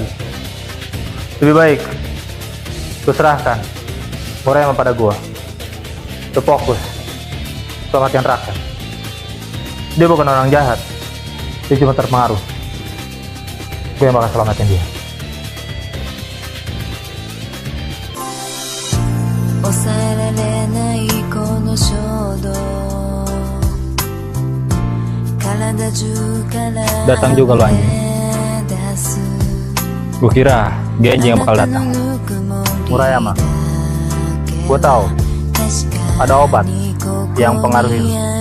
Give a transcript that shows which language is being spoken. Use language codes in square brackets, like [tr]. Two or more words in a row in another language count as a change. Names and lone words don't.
[id] Lebih baik lu serahkan Morayama pada gua. Lu fokus selamatin rakyat. Dia bukan orang jahat, dia cuma terpengaruh. Gue yang bakal selamatin dia. [ja] 抑えられないこの衝動 [id] Datang juga lo anjing. Gue kira Genji yang bakal datang. Murayama, gue tahu ada obat yang pengaruhi lu.